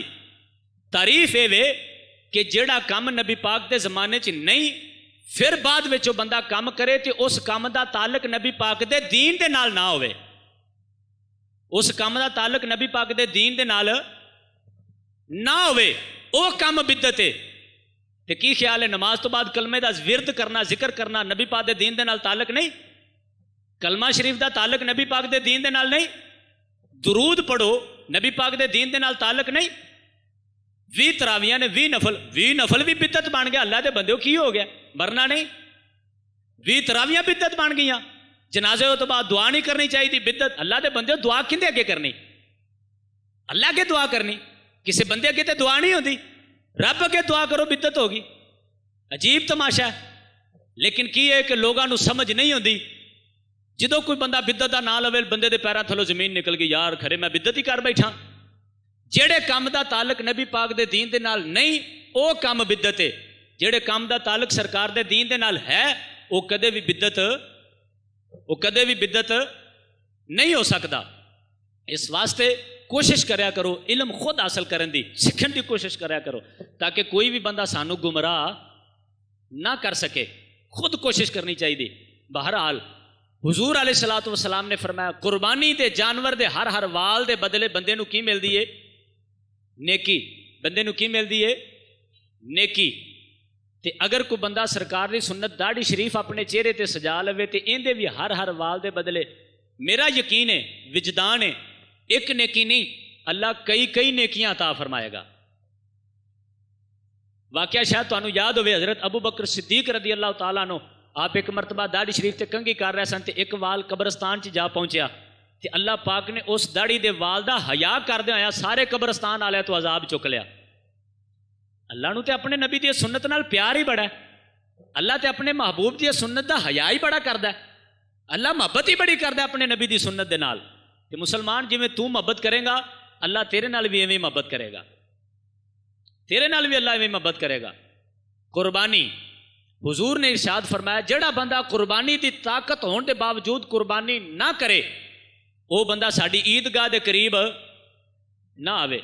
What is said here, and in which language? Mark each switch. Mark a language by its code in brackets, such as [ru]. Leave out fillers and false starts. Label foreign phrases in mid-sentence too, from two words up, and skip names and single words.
[pa] تعریف اے وے کہ جڑا کام نبی پاک دے زمانے چ نہیں پھر بعد وچ بندہ کام کرے تے اس کام دا تعلق نبی پاک دے دین دے نال نہ ہوئے, اس کام دا تعلق نبی پاک دے دین دے نال نہ ہوئے, او کام بدعت ہے. تے کی خیال ہے نماز تو بعد کلمے دا ورد کرنا, ذکر کرنا نبی پاک دے دین دے نال تعلق نہیں؟ کلمہ شریف دا تعلق نبی پاک دے دین دے نال نہیں؟ درود پڑھو نبی پاک دے دین دے نال تعلق نہیں؟ 20 تراویاں نے 20 نفل بھی بدعت بن گیا. اللہ دے بندیو کی ہو گیا؟ مرنا نہیں. 20 تراویاں بدعت بن گئیاں. جنازے تو بعد دعا نہیں کرنی چاہیے بدعت. اللہ دے بندیو دعا کندے اگے کرنی؟ اللہ کے دعا کرنی, کسی بندے اگے تے دعا نہیں ہوندی. رب اگے دعا کرو بدعت ہوگی. عجیب تماشا ہے. لیکن کی ہے کہ لوگاں نو سمجھ نہیں ہوندی. جدوں کوئی بندہ بدعت دا نام لوے بندے دے پیراں تھلوں زمین نکل گئی, یار کھرے میں بدعت ہی کر بیٹھا. جڑے کام دا تعلق نبی پاک دے دین دے نال نہیں او کام بدعت ہے. جڑے کام دا تعلق سرکار دے دین دے نال ہے او کدے بھی بدعت نہیں ہو سکتا. اس واسطے کوشش کریا کرو علم خود حاصل کرن دی, سکھن دی کوشش کریا کرو تاکہ کوئی بھی بندہ سانو گمراہ نہ کر سکے. خود کوشش کرنی چاہیے. بہرحال حضور [ar] علیہ الصلوۃ والسلام [pa] نے فرمایا قربانی دے جانور دے ہر وال دے بدلے بندے نو کی ملدی ہے؟ نیکی. بندے نو کی ملدی ہے؟ نیکی. تے اگر کوئی بندہ سرکار دی سنت داڑھی شریف اپنے چہرے تے سجا لوے تے ایندے بھی ہر وال دے بدلے میرا یقین ہے وجدان ہے ایک نیکی نہیں اللہ کئی نیکیاں عطا فرمائے گا. واقعہ شاید تانوں یاد ہوئے حضرت ابو بکر صدیق [ar] رضی اللہ تعالیٰ عنہ [pa] آپ ایک مرتبہ داڑھی شریف تے کنگھی کر رہے سن تے ایک وال قبرستان چ جا پہنچیا تے اللہ پاک نے اس داڑھی دے وال دا حیا کردے ہویا سارے قبرستان والے تو عذاب چک لیا. اللہ نو تے اپنے نبی دی سنت نال پیار ہی بڑا ہے. اللہ تے اپنے محبوب دی سنت دا حیا ہی بڑا کردا ہے. اللہ محبت ہی بڑی کردا ہے اپنے نبی دی سنت دے نال. تے مسلمان جویں تو محبت کرے گا اللہ تیرے نال بھی ایویں محبت کرے گا. تیرے نال بھی اللہ ایویں محبت کرے گا. قربانی حضور نے ارشاد فرمایا جڑا بندہ قربانی دی طاقت ہون دے باوجود قربانی نہ کرے وہ بندہ ساڈی عیدگاہ دے قریب نہ آوے.